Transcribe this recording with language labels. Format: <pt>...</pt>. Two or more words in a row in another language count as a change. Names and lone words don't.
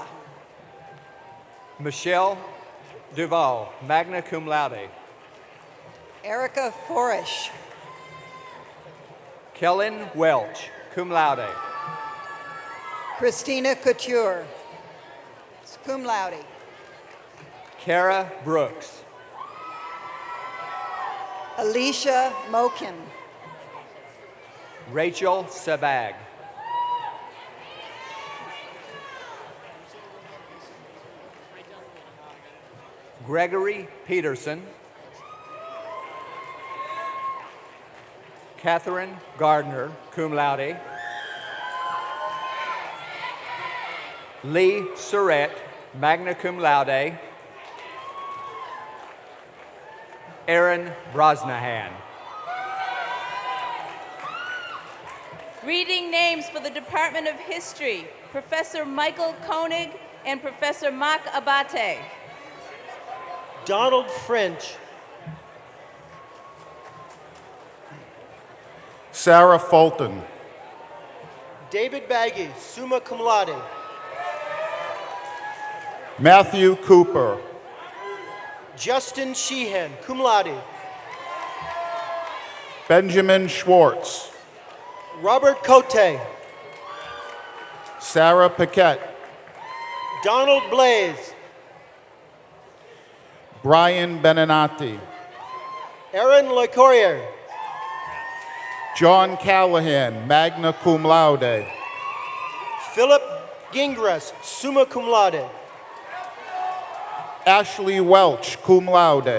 <en>Michelle Duval,</en> <la>magna cum laude.</la> <en>Erica Forish. Kellen Welch,</en> <la>cum laude.</la> <en>Christina Couture,</en> <la>cum laude.</la> <en>Kara Brooks. Alicia Mokin. Rachel Sabag. Gregory Peterson. Catherine Gardner,</en> <la>cum laude.</la> <en>Lee Surratt,</en> <la>magna cum laude.</la> <en>Aaron Brosnahan. Reading names for the Department of History, Professor Michael Koenig and Professor Mark Abate. Donald French. Sarah Fulton. David Baggy,</en> <la>summa cum laude.</la> <en>Matthew Cooper. Justin Sheehan,</en> <la>cum laude.</la> <en>Benjamin Schwartz. Robert Cote. Sarah Paquette. Donald Blaze. Brian Beninati. Aaron LeCourrier. John Callahan,</en> <la>magna cum laude.</la> <en>Philip Gingras,</en> <la>summa cum laude.</la> <en>Ashley Welch,</en> <la>cum laude.</la>